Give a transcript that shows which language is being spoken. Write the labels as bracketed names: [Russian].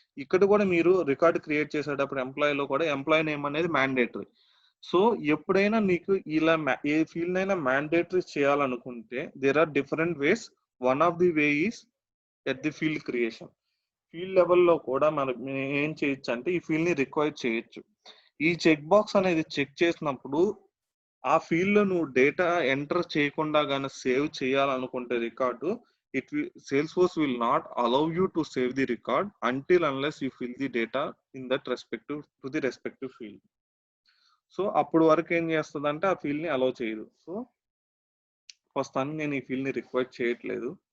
[Telugu] ఇక్కడ కూడా మీరు రికార్డ్ క్రియేట్ చేసేటప్పుడు ఎంప్లాయీలో కూడా ఎంప్లాయీ నేమ్ అనేది మ్యాండేటరీ. సో ఎప్పుడైనా నీకు ఇలా ఏ ఫీల్డ్ అయినా మ్యాండేటరీ చేయాలనుకుంటే [English] There are different ways. One of the way is at the field creation. [Telugu] Field లెవెల్లో కూడా మనం ఏం చేయొచ్చు అంటే ఈ ఫీల్డ్ ని రిక్వైర్ చేయొచ్చు. ఈ చెక్ బాక్స్ అనేది చెక్ చేసినప్పుడు ఆ ఫీల్డ్ లో నువ్వు డేటా ఎంటర్ చేయకుండా గానీ సేవ్ చేయాలనుకుంటే record, [English] Salesforce will not allow you to save the record until unless you fill the data in that respective field. [Telugu] So అప్పుడు వరకు ఏం చేస్తుంది అంటే ఆ ఫీల్డ్ ని అలౌ చేయదు. సో ప్రస్తుతానికి నేను ఈ ఫీల్డ్ ని రిక్వైర్ చేయట్లేదు.